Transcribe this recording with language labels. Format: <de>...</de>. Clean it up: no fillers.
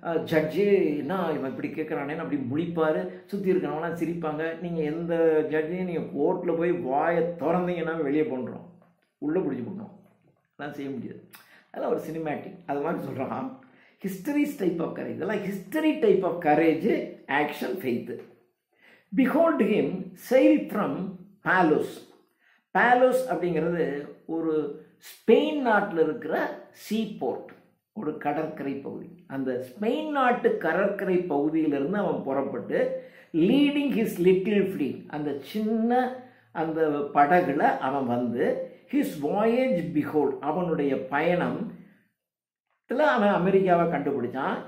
<ta>Judge என்ன இவன் இப்படி கேட்குறானேன்னு அப்படி முழிப்பார். சுற்றி இருக்கிறவங்களாம் சிரிப்பாங்க. நீங்கள் எந்த ஜட்ஜையும் நீங்கள் கோர்ட்டில் போய் வாயை திறந்தீங்கன்னா வெளியே பண்ணுறோம், உள்ளே பிடிச்சி பண்ணுறோம். அதெல்லாம் செய்ய முடியாது. அதெல்லாம் ஒரு சினிமேட்டிக். அது மாதிரி சொல்கிறான்.</ta> <en>Histories type of courage. இதெல்லாம் history type of courage, action, faith. Behold him sail from Palos.</en> <ta>Palos அப்படிங்கிறது ஒரு ஸ்பெயின் நாட்டில் இருக்கிற சீபோர்ட், ஒரு கடற்கரை பகுதி. அந்த ஸ்பெயின் நாட்டு கடற்கரை பகுதியிலிருந்து அவன் புறப்பட்டு</ta> <en>leading his little fleet,</en> <ta>அந்த சின்ன அந்த படகுல அவன் வந்து</ta> <en>his voyage behold,</en> <ta>அவனுடைய பயணம் அவன் அமெரிக்காவை கண்டுபிடிச்சான்.</ta>